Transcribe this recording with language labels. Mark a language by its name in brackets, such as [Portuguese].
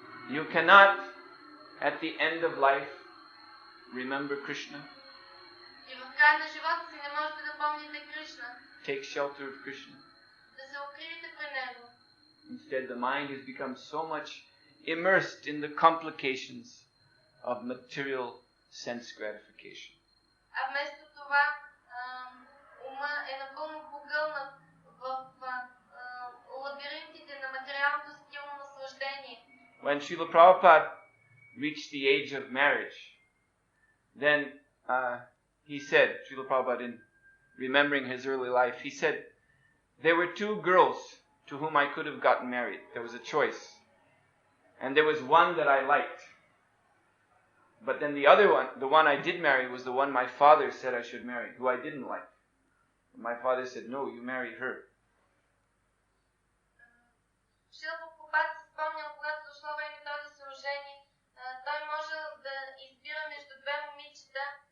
[English] You cannot, at the end of life, remember Krishna. [Bulgarian] И в края на живота си не можете да помните Кришна. [English] Take shelter of Krishna. [Bulgarian] Да се укриете при него. [English] Instead, the mind has become so much immersed in the complications of material sense gratification. [Bulgarian] А вместо това, ума е напълно погълнат в лабиринтите на материалното стилно наслаждение. [English] When Srila Prabhupada reached the age of marriage, then he said, Srila Prabhupada, in remembering his early life, he said, there were two girls to whom I could have gotten married. There was a choice. And there was one that I liked. But then the other one, the one I did marry, was the one my father said I should marry, who I didn't like. My father said, no, you marry her. [Bulgarian] Шрила Прабхупад се спомнял, когато дошло време той да се ожени, той можел да избира между две момичета.